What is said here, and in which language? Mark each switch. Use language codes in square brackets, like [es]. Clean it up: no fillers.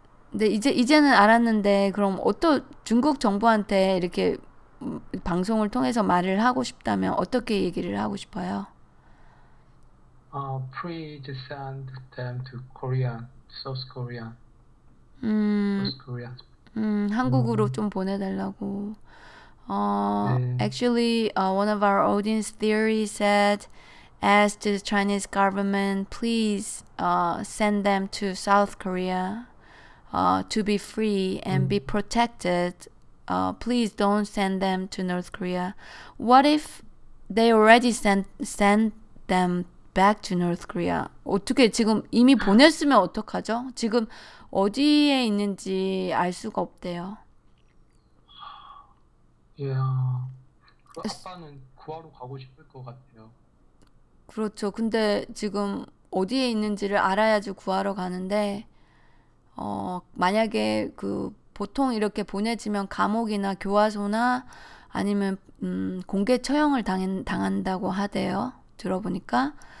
[ko] 근데 이제는 알았는데 그럼 중국 정부한테 이렇게 방송을 통해서 말을 하고 싶다면 어떻게 얘기를 하고 싶어요? [en] Please send them to Korea, South Korea, 음, South Korea. [ko] 한국으로 좀 보내달라고. 네. [en] Actually, one of our audience theory said, ask the Chinese government, please send them to South Korea to be free and be protected. Please don't send them to North Korea. What if they already sent them back to North Korea? [ko] 어떻게 지금 이미 보냈으면 어떡하죠? 지금 어디에 있는지 알 수가 없대요. 그 아빠는 구하러 가고 싶을 것 같아요. 그렇죠. 근데 지금 어디에 있는지를 알아야지 구하러 가는데, 만약에 보통 이렇게 보내지면 감옥이나 교화소나 아니면 공개 처형을 당한다고 하대요. 들어보니까.